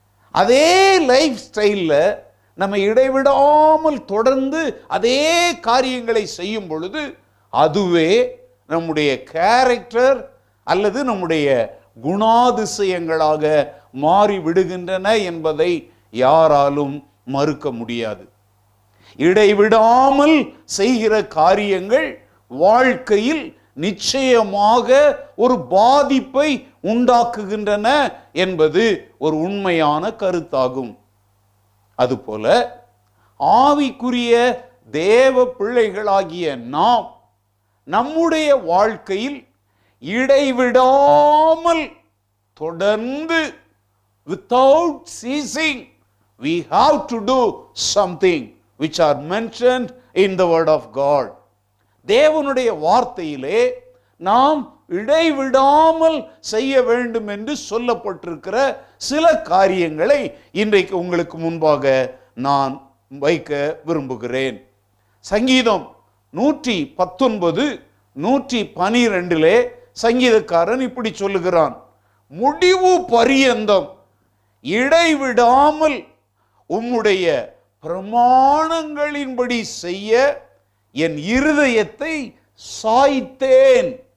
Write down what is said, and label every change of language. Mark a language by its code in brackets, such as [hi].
[ta] அதே லைஃப் ஸ்டைலில் நம்ம இடைவிடாமல் தொடர்ந்து அதே காரியங்களை செய்யும் பொழுது அதுவே நம்முடைய கேரக்டர் அல்லது நம்முடைய குணாதிசயங்களாக மாறிவிடுகின்றன என்பதை யாராலும் மறுக்க முடியாது. இடைவிடாமல் செய்கிற காரியங்கள் வாழ்க்கையில் நிச்சயமாக ஒரு பாதிப்பை உண்டாக்குகின்றன என்பது ஒரு உண்மையான கருத்தாகும். அதுபோல ஆவிக்குரிய தேவ பிள்ளைகளாகிய நாம் நம்முடைய வாழ்க்கையில் இடைவிடாமல் தொடர்ந்து [en] without ceasing we have to do something which are mentioned in the word of God. [ta] தேவனுடைய வார்த்தையிலே நாம் இடைவிடாமல் செய்ய வேண்டும் என்று சொல்லப்பட்டிருக்கிற சில காரியங்களை இன்றைக்கு உங்களுக்கு முன்பாக நான் வைக்க விரும்புகிறேன். சங்கீதம் 119 112 சங்கீதக்காரன் இப்படி சொல்லுகிறான், முடிவு பரியந்தம் இடைவிடாமல் உம்முடைய பிரமாணங்களின்படி செய்ய என் இருதயத்தை சாய்த்தேன்.